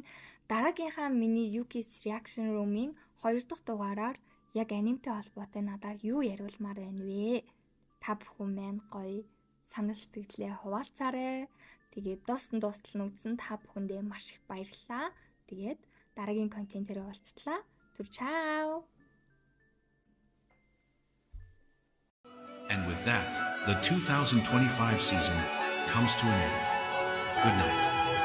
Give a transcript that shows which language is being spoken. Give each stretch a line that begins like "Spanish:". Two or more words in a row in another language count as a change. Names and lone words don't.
Mongolian: Дараагийнхаа миний Yuki's Reaction Room-ийн 2 дахь дугаараар яг анимтай холбоотой надаар юу яриулмаар байна вэ? Та бүхэн маань гоё санал сэтгэлээ хуваалцаарай. Тэгээд дуустал нь үзсэн та бүхэндээ маш их баярлалаа. Тэгээд дараагийн контентээр уулзтлаа. Түр чао.
English: And with that, the 2025 season comes to an end. Good night.